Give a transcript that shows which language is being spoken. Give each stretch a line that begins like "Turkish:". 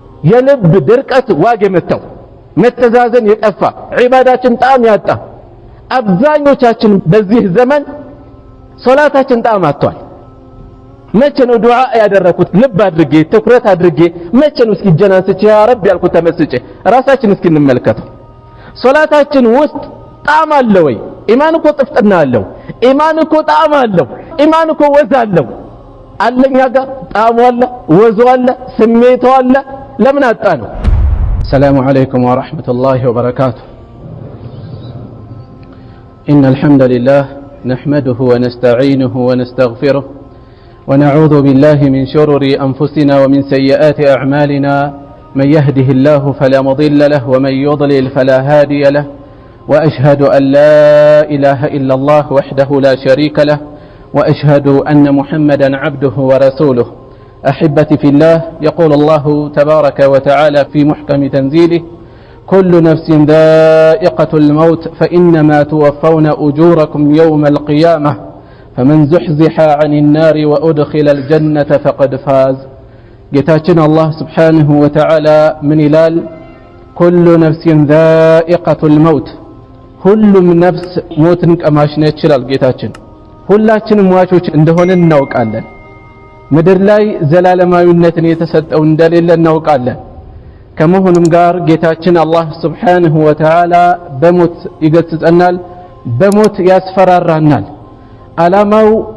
Amharic: የልብ ድርቀት ዋግ የመታው መተዛዘን የጠፋ ዒባዳችን ጣዕም ያጣ። አብዛኞቻችን በዚህ ዘመን ሶላታችን ጣዕም አጥቷል። መቼ ነው ዱዓ ያደረኩት ልብ አድርጌ ትኩረት አድርጌ መቼ ነው እስኪ ጀናንስቼ ያ ረብ ያልኩት ተመስጬ ራሳችን እስኪ እንመልከተው። ሶላታችን ውስጥ ጣዕም አለ ወይ? ኢማን እኮ ጥፍጥና አለው። ኢማን እኮ ጣዕም አለው። ኢማን እኮ ወዝ አለው። አለኛ ጋር ጣዕሙ አለ፣ ወዙ አለ፣ ስሜቱ አለ። ለምን አጣ ነው?
Arabic: السلام عليكم ورحمة الله وبركاته. إن الحمد لله نحمده ونستعينه ونستغفره ونعوذ بالله من شرور أنفسنا ومن سيئات أعمالنا. من يهده الله فلا مضل له ومن يضلل فلا هادي له. وأشهد أن لا إله إلا الله وحده لا شريك له. وأشهد أن محمدا عبده ورسوله. أحبتي في الله، يقول الله تبارك وتعالى في محكم تنزيله: كل نفس ذائقة الموت فإنما توفون أجوركم يوم القيامة فمن زحزح عن النار وأدخل الجنة فقد فاز.
Amharic: ጌታችን
Arabic: الله سبحانه وتعالى من
Amharic: ይላል?
Arabic: كل نفس ذائقة الموت
Amharic: ሁሉም ነፍስ ሞትን ቀማሽ ነች ይላል ጌታችን። ሁላችንም ሟቾች እንደሆነ እናውቃለን። ምድር ላይ ዘላለማዊነትን የተሰጠው እንደሌለ እናውቃለን። ከመሆኑም ጋር ጌታችን አላህ
Arabic: Subhanahu Wa Ta'ala
Amharic: በሞት ይገስጸናል፣ በሞት ያስፈራራናል። ዓላማው